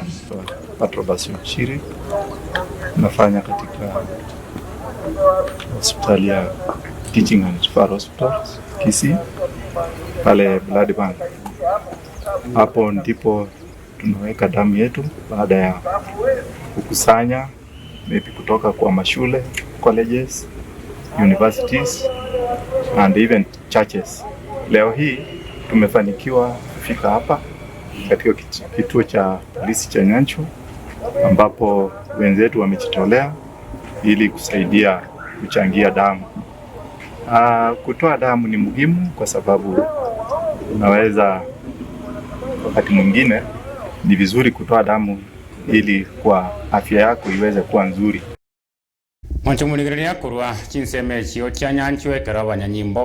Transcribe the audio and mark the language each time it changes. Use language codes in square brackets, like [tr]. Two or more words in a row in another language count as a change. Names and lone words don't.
[sw] Patrobas Chiri nafanya katika hospitali ya Teaching and Referral Hospital Kisii pale [en] blood bank. [sw] Hapo ndipo tunaweka damu yetu baada ya kukusanya maybe kutoka kwa mashule, [en] colleges, universities and even churches. [sw] Leo hii tumefanikiwa kufika hapa katika kituo cha polisi cha Nyanjwa ambapo wenzetu wamejitolea ili kusaidia kuchangia damu. Kutoa damu ni muhimu kwa sababu unaweza, wakati mwingine ni vizuri kutoa damu ili kwa afya yako iweze kuwa nzuri. [guz] Mwancho muligereria kurwa chinseme chio cha Nyanjwa karabanya nyimbo